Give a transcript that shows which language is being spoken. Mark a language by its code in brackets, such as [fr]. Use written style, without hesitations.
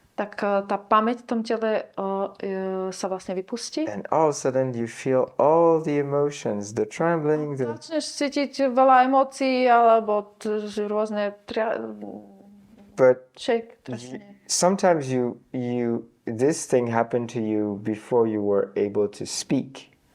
[sk] Tak tá pamäť v tom tele sa vlastne vypustí. [en] And all of a sudden you feel all the emotions, the trembling, the... [sk] Začneš cítiť veľa emócií alebo rôzne [en] But [sk] trasenie. [en] Sometimes this thing happened to you before you were able to speak.